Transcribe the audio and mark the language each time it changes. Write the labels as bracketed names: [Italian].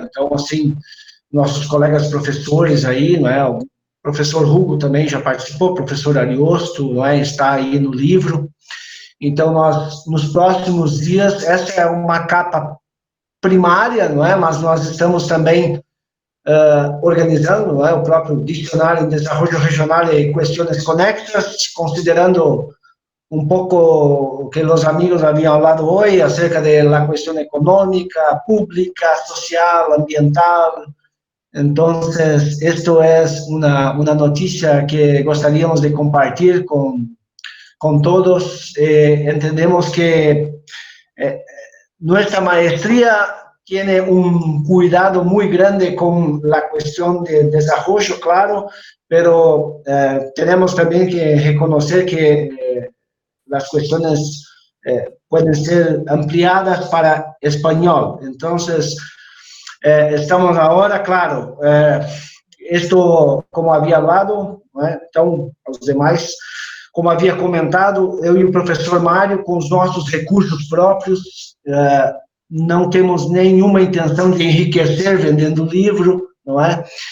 [Portuguese] Então, assim, nossos colegas professores aí, não é? O professor Hugo também já participou, professor Ariosto, não é? Está aí no livro. Então, nós, nos próximos dias, essa é uma capa primária, não é? Mas nós estamos também organizando, não é? O próprio Dicionário de Desarrollo Regional e Questões Conexas, [Spanish] considerando un poco que los amigos habían hablado hoy acerca de la cuestión económica, pública, social, ambiental. Entonces, esto es una noticia que gustaríamos de compartir con todos. Entendemos que nuestra maestría tiene un cuidado muy grande con la cuestión de desarrollo, claro, pero tenemos también que reconocer que las cuestiones pueden ser ampliadas para español. Entonces, estamos ahora, claro, esto, como había hablado, [Portuguese] então, os demais, como havia comentado, eu e o professor Mário, com os nossos recursos próprios, não temos nenhuma intenção de enriquecer vendendo livro, não é?